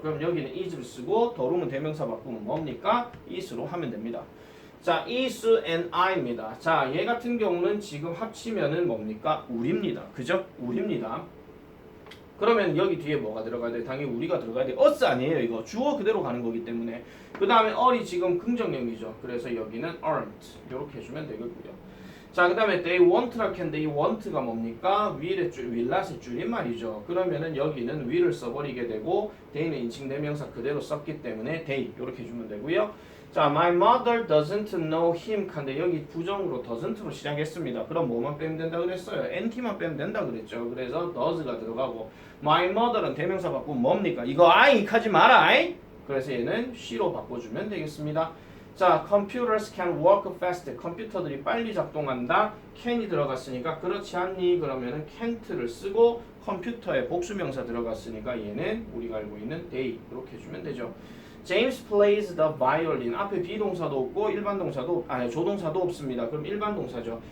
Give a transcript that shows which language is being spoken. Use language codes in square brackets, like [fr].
[ko] 그럼 여기는 is를 쓰고 the room은 대명사 바꾸면 뭡니까? is로 하면 됩니다. 자, is and I입니다. 자, 얘 같은 경우는 지금 합치면은 뭡니까? 우리입니다. 그죠? 우리입니다. 그러면 여기 뒤에 뭐가 들어가야 돼? 당연히 우리가 들어가야 돼. us 아니에요. 이거 주어 그대로 가는 거기 때문에. 그 다음에 all이 지금 긍정형이죠. 그래서 여기는 aren't 이렇게 해주면 되겠고요. 자, 그 다음에 they want라 캔데 이 want가 뭡니까? will의 줄, will not의 줄임말이죠. 그러면은 여기는 will을 써버리게 되고 they는 인칭 대명사 그대로 썼기 때문에 they 이렇게 해주면 되고요. 자, [en] my mother doesn't know him [ko] 칸데 여기 부정으로 doesn't로 시작했습니다. 그럼 뭐만 빼면 된다 그랬어요? NT만 빼면 된다 그랬죠. 그래서 does가 들어가고 my mother은 대명사 바꾸면 뭡니까? 이거 I 하지 마라. 그래서 얘는 she로 바꿔주면 되겠습니다. [en] 자, computers can work fast. [ko] 컴퓨터들이 빨리 작동한다. can이 들어갔으니까 그렇지 않니? 그러면은 can't를 쓰고 컴퓨터에 복수명사 들어갔으니까 얘는 우리가 알고 있는 they 이렇게 해주면 되죠. [en] James plays the violin. [ko] 앞에 비동사도 없고 일반 동사도 아니 조동사도 없습니다. 그럼 일반 동사죠.